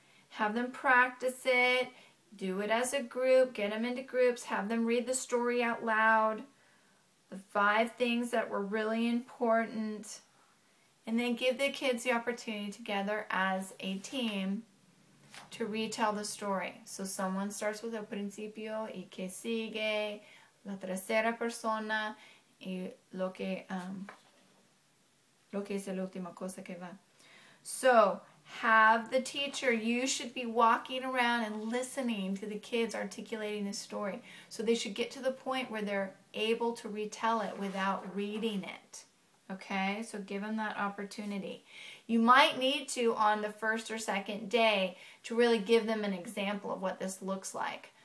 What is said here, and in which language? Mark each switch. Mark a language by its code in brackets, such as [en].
[en] Have them practice it, do it as a group, get them into groups, have them read the story out loud, the 5 things that were really important. And then give the kids the opportunity together as a team to retell the story. So someone starts with [es] el principio y que sigue, la tercera persona y lo que Lo que es la última cosa que va. [en] So, have the teacher, you should be walking around and listening to the kids articulating the story. So they should get to the point where they're able to retell it without reading it. Okay, so give them that opportunity. You might need to, on the first or second day, to really give them an example of what this looks like.